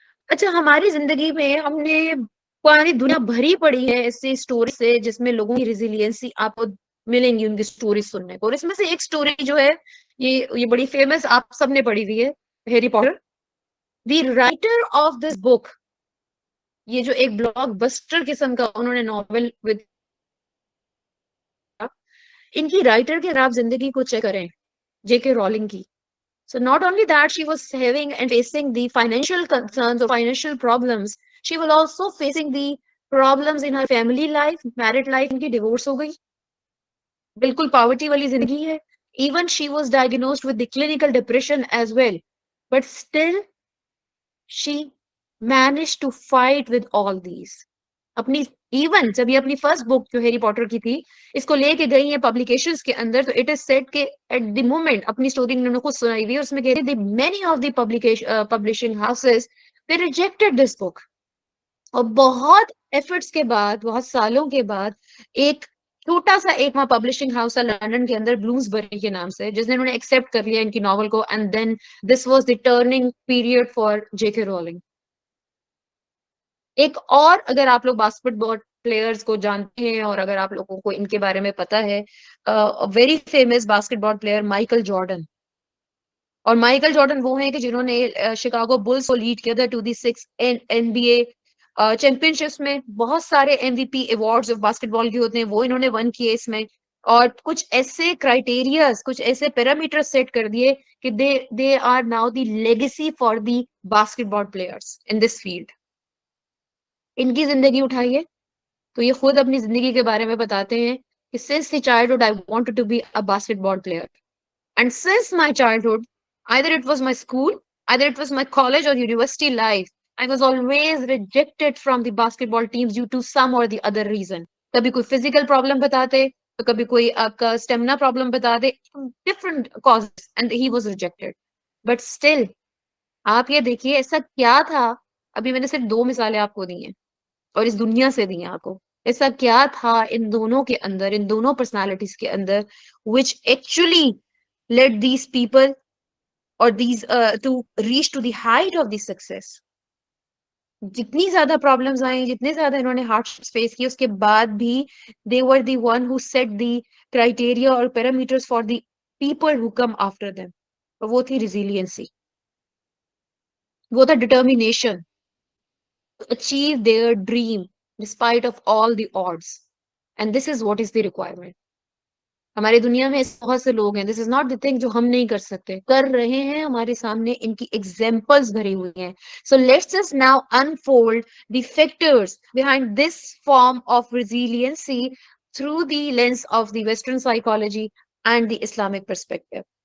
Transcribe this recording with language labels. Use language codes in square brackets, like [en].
[ur] اچھا، ہماری زندگی میں ہم نے پوری دنیا بھری پڑی ہے ایسی اسٹوری سے جس میں لوگوں کی ریزیلینسی آپ کو ملیں گی ان کی اسٹوری سننے کو. اور اس میں سے ایک اسٹوری جو ہے یہ بڑی فیمس، آپ سب نے پڑھی ہوئی ہے، Harry Potter. The writer of this بک، یہ جو ایک بلاک بسٹر قسم کا انہوں نے ناول ان کی رائٹر کے اگر آپ زندگی کو چیک کریں، جے کے رولنگ کی. [en] So not only that she was having and facing the financial concerns or financial problems, she was also facing the problems in her family life, married life. [ur] ان کی ڈیورس ہو گئی، بالکل پاورٹی والی زندگی ہے. [en] Even she was diagnosed with the clinical depression as well. But still she managed to fight with all these. [ur] اپنی even جب یہ اپنی فرسٹ بک جو ہیری پوٹر کی تھی اس کو لے کے گئی ہیں پبلیکیشنز کے اندر، تو [en] it is said کہ at the moment [ur] اپنی اسٹوری انہوں نے خود سنائی ہوئی ہے، اس میں کہتے ہیں [en] Many of the publishing houses they rejected this book. [ur] اور بہت ایفرٹس کے بعد، بہت سالوں کے بعد، ایک چھوٹا سا ایک وہاں پبلشنگ ہاؤس ہے لنڈن کے اندر، بلومز بری کے نام سے، جس نے انہوں نے ایکسپٹ کر لیا ان کی ناول کو. [en] And then this was the turning period for J K Rowling. [ur] ایک اور اگر آپ لوگ باسکٹ بال پلیئرز کو جانتے ہیں اور اگر آپ لوگوں کو ان کے بارے میں پتا ہے، ویری فیمس باسکٹ بال پلیئر مائیکل جارڈن. اور مائیکل جارڈن وہ ہیں کہ جنہوں نے شکاگو بلز کو لیڈ کیا تھا to the 6 N be a champion ships میں. بہت سارے ایم وی پی ایوارڈز باسکٹ بال کے ہوتے ہیں وہ انہوں نے ون کیے اس میں. اور کچھ ایسے کرائٹیریاز، کچھ ایسے پیرامیٹر سیٹ کر دیے کہ [en] They are now the legacy for the basketball players in this field. [ur] ان کی زندگی اٹھائیے تو یہ خود اپنی زندگی کے بارے میں بتاتے ہیں کہ [en] since the childhood I wanted to be a basketball player, and since my childhood, either it was my school, either it was my college or university life, I was always rejected from the basketball teams due to some or the other reason. [ur] کبھی کوئی physical problem بتاتے تو کبھی کوئی آپ کا stamina problem بتاتے، [en] different causes, and he was rejected. But still [ur] آپ یہ دیکھیے ایسا کیا تھا، ابھی میں نے صرف 2 مثالیں آپ کو دی ہیں اور اس دنیا سے دی آپ کو، ایسا کیا تھا ان دونوں کے اندر، ان دونوں پرسنالٹیز کے اندر [en] which actually led these people or these to reach to the height of the success. [ur] جتنی زیادہ پرابلمز آئیں، جتنے زیادہ انہوں نے ہارڈ فیس کی، اس کے بعد بھی [en] they were the one who set the criteria [ur] اور [en] parameters for the people who come after them. [ur] اور وہ تھی ریزیلینسی، وہ تھا [en] determination to achieve their dream despite of all the odds. And this is what is the requirement. [ur] ہماری دنیا میں ایسے بہت سے لوگ ہیں, [en] this is not the thing [ur] جو ہم نہیں کر سکتے, کر رہے ہیں, ہمارے سامنے ان کی ایگزامپلس بھری ہوئی ہیں. [en] So let's just now unfold the factors behind this form of resiliency through the lens of the western psychology and the Islamic perspective.